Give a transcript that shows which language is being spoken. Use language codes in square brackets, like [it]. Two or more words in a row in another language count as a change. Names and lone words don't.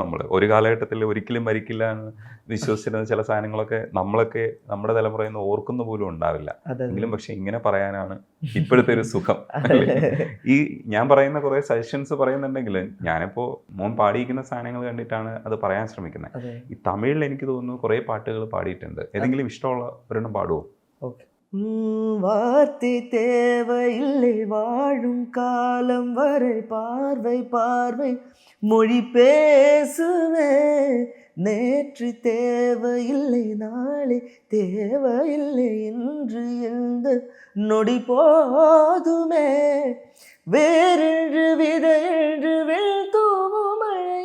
[ml] നമ്മൾ ഒരു കാലഘട്ടത്തിൽ ഒരിക്കലും മരിക്കില്ല എന്ന് വിശ്വസിച്ചിരുന്ന ചില സാധനങ്ങളൊക്കെ നമ്മളൊക്കെ നമ്മുടെ തലമുറയിൽ നിന്ന് ഓർക്കുന്ന പോലും ഉണ്ടാവില്ല. എങ്കിലും പക്ഷെ ഇങ്ങനെ പറയാനാണ് ഇപ്പോഴത്തെ ഒരു സുഖം. ഈ ഞാൻ പറയുന്ന കുറെ സജഷൻസ് പറയുന്നുണ്ടെങ്കിൽ ഞാനിപ്പോ മോൻ പാടിയിരിക്കുന്ന സാധനങ്ങൾ കണ്ടിട്ടാണ് അത് പറയാൻ ശ്രമിക്കുന്നത്. ഈ തമിഴിൽ എനിക്ക് തോന്നുന്നു കുറെ പാട്ടുകൾ പാടിയിട്ടുണ്ട്. ഏതെങ്കിലും ഇഷ്ടമുള്ള ഒരെണ്ണം പാടുവോ? [ta] வார்த்தை தேவையில்லை வாழும் காலம் வரை பார்வை பார்வை மொழி பேசுவே, நேற்று தேவையில்லை நாளை தேவையில்லை இன்று இந்த நொடி போதுமே, வேறென்று விதையென்று வெள்தூவும் மழை